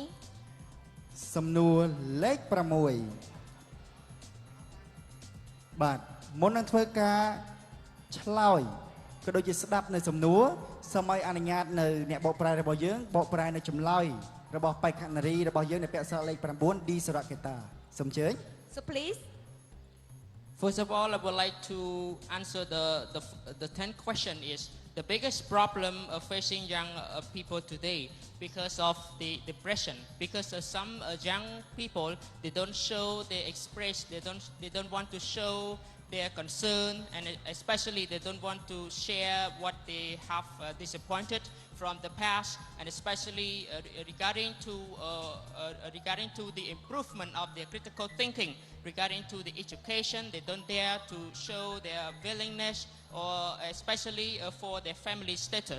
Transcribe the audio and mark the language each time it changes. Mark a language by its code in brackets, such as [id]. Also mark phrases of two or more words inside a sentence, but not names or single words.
[km] សំណួរលេខ6បាទមុននឹងធ្វើការឆ្លើយក៏ដូចជាស្ដាប់នៅសំណួរសូមឲ្យអនុញ្ញាតនៅអ្នកបកប្រែរបស់យើងបកប្រែនៅចម្លើយរបស់បេក្ខនារីរបស់យើងនៅពាក់ស្លាលេខ9 D សរកេតាសូមអញ្ជើញ [en] So please First of all, I would like to answer the 10th question is the biggest problem facing young people today because of the depression. Because some young people they don't show, they express, they don't want to show their concern, and especially they don't want to share what they have disappointed from the past, and especially regarding to the improvement of their critical thinking, regarding to the education, they don't dare to show their willingness, or especially for their family status.